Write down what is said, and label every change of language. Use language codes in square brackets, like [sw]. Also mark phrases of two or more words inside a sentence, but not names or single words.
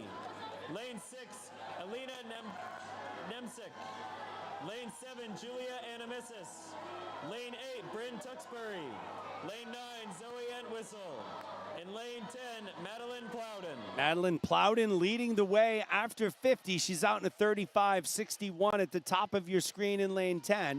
[en] Lane 6, Alina Nemsik. Lane 7, Julia Anamissis. Lane 8, Bryn Tuxbury. Lane 9, Zoe Entwistle. In lane 10, Madeline Plowden. Madeline Plowden leading the way after 50. She's out in a 35.61 at the top of your screen in lane 10.